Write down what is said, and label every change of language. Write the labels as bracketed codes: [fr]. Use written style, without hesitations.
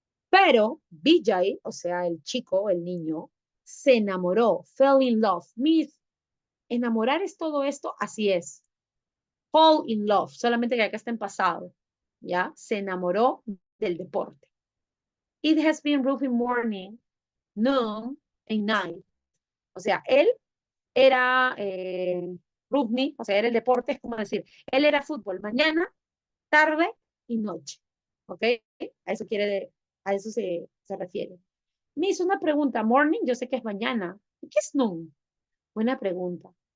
[es] Pero Vijay, o sea, el chico, el niño, se enamoró, [en] fell in love. [es] Mis, enamorar es todo esto, así es. [en] Fall in love, [es] solamente que acá está en pasado, ¿ya? Se enamoró del deporte. [en] It has been rough morning, noon and night. [es] O sea, él era rugby, o sea, era el deporte, es como decir, él era fútbol mañana, tarde y noche. ¿Ok? A eso se refiere. Me hizo una pregunta, morning, yo sé que es mañana. ¿Y qué es noon? Buena pregunta.